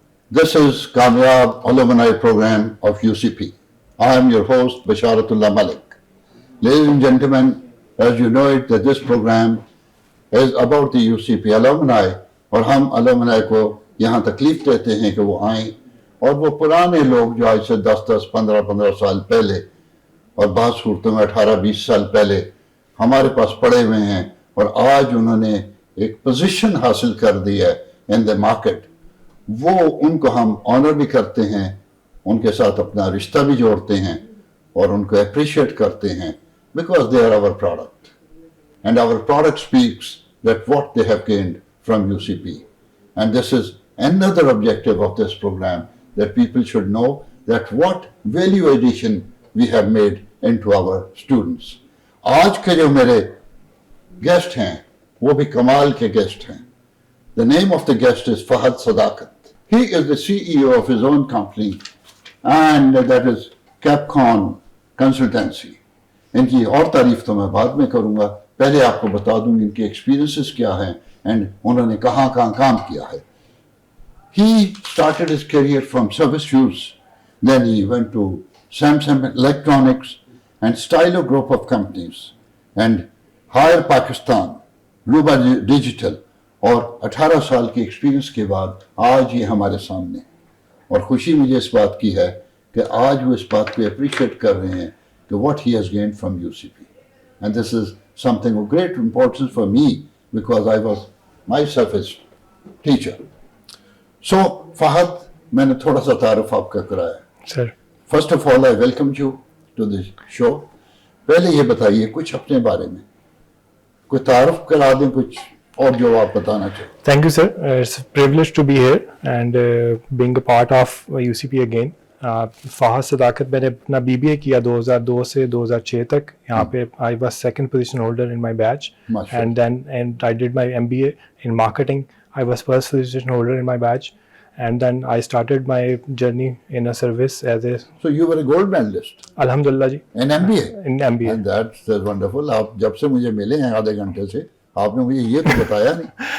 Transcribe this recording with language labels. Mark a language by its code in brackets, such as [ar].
[en] This is Kamyab Alumni Program of UCP. I am your host, Basharatullah Malik. Ladies and gentlemen, as you know it, that this program is about the UCP alumni, [ur] اور ہم alumni کو یہاں تکلیف دیتے ہیں کہ وہ آئیں اور وہ پرانے لوگ جو آج سے 10 15 سال پہلے اور بعض صورتوں میں 18 20 سال پہلے ہمارے پاس پڑے ہوئے ہیں اور آج انہوں نے ایک پوزیشن حاصل کر دی ہے [en] in the market, [ur] وہ ان کو ہم آنر بھی کرتے ہیں، ان کے ساتھ اپنا رشتہ بھی جوڑتے ہیں اور ان کو اپریشیٹ کرتے ہیں [en] Because they are our product and our product speaks that what they have gained from UCP. And this is another objective of this program, that people should know that what value addition we have made into our students. [ur] آج کے جو میرے guest ہیں وہ بھی کمال کے guest ہیں. [en] The name of the guest is Fahad Sadaqat. He is the CEO of his own company and that is Capcom Consultancy. [ur] ان کی اور تعریف تو میں بعد میں کروں گا، پہلے آپ کو بتا دوں ان کے ایکسپیرینسز کیا ہیں اینڈ انہوں نے کہاں کام کیا ہے. [en] He started his career from Service Shoes, then he went to Samsung Electronics and Stylo Group of companies and Hire Pakistan, Luba Digital. [ur] اور 18 سال کے ایکسپیرینس کے بعد آج یہ ہمارے سامنے، اور خوشی مجھے اس بات کی ہے کہ آج وہ اس بات کو اپریشیٹ کر رہے ہیں کہ [en] what he has gained from UCP. And this is something of great importance for me because I was myself a teacher. [ur] So, Fahad, میں نے تھوڑا سا تعارف آپ کا کرایا. [en] Sir. First of all, I welcome you to the show. [ur] پہلے یہ بتائیے کچھ اپنے بارے میں، کوئی تعارف کرا دیں کچھ اور جو آپ بتانا چاہیں. [en] Thank you, sir. It's a privilege to be here and being a part of UCP again. [ur] Fahad صداقت، میں نے اپنا BBA کیا 2002 سے 2006 تک یہاں پہ. [en] I was second position holder in my batch and then I did my MBA in marketing. I was first position holder in my batch and then I started my journey in a service as a... So you were a gold medalist? [ur] الحمدللہ جی. [en] In MBA? In MBA. And that's wonderful. [ur] آپ جب سے مجھے ملے ہیں آدھے گھنٹے سے آپ نے مجھے یہ تو بتایا نہیں.